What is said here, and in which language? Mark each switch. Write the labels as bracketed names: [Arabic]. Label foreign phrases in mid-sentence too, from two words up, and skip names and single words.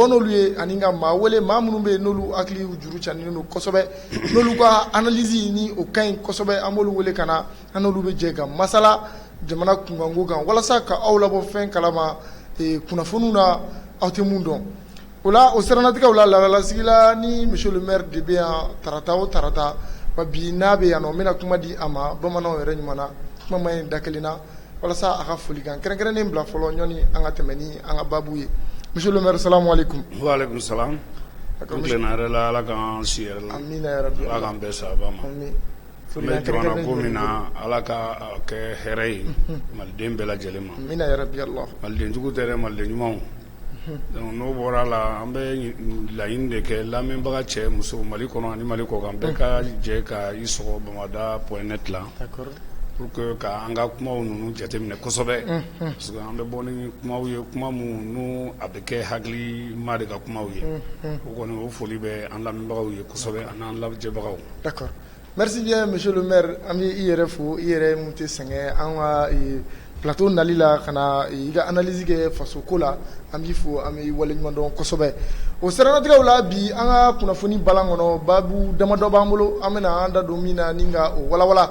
[Bambara] n'olu ye ani ka maa wele maa minnu bɛ yen n'olu hakili juru canilen don kosɛbɛ n'olu ka analyse ni o ka ɲi kosɛbɛ an b'olu wele ka na an n'olu bɛ jɛ ka masala jamana kunkanko kan walasa ka aw labɔ fɛn kalama kunnafoniw na aw tɛ mun dɔn o la o siranatigɛw la laadalasigi la ni [French] monsieur le maire [Bambara] de bɛ yan tarata o tarata wa bi n'a bɛ yan nɔ n bɛna kuma di a ma bamananw yɛrɛ ɲuman na kuma ma ɲi da kelen na walasa a ka foli kan kɛrɛnkɛrɛnnen bila fɔlɔ ɲɔni an ka tɛmɛ ni an ka baabu ye. [French] Monsieur le maire, [Arabic] سلام عليكم. وعليكم سلام. [Bambara] Kuntlenarela ala kan si yɛrɛ la. [Arabic] آمين يا ربي. [Bambara] Ala kan bɛɛ sababa ma. Amin. N bɛ jamana ko min na ala ka kɛ hɛrɛ ye maliden bɛɛ lajɛlen ma. [Arabic] آمين يا ربي الله. [Bambara] Maliden jugu tɛ dɛ maliden ɲumanw. Donc n'o bɔra la an bɛ laɲini de kɛ lamɛnbaga cɛ muso Mali kɔnɔ ani Mali kɔkan bɛɛ ka jɛ ka i sɔgɔ Bamada point net la. [French] D'accord. Pour que [Bambara] ka an ka kumaw ninnu jateminɛ kosɛbɛ parce que an bɛ bɔ ni kumaw ye kuma minnu n'u a bɛ kɛ hakilima de ka kumaw ye o kɔni o foli bɛ an lamɛnbagaw ye kosɛbɛ ani an lajɛbagaw. [French] D'accord. Merci bien monsieur le maire [Bambara] an bɛ i yɛrɛ fo i yɛrɛ mun tɛ sɛgɛn an ka plateau nali la ka na i ka analyse kɛ faso ko la an b'i fo an bɛ waleɲuman dɔn kosɛbɛ o siranatigɛw la bi an ka kunnafoni balan kɔnɔ baabu damadɔ b'an bolo an bɛna an da don min na ni ka o walawala.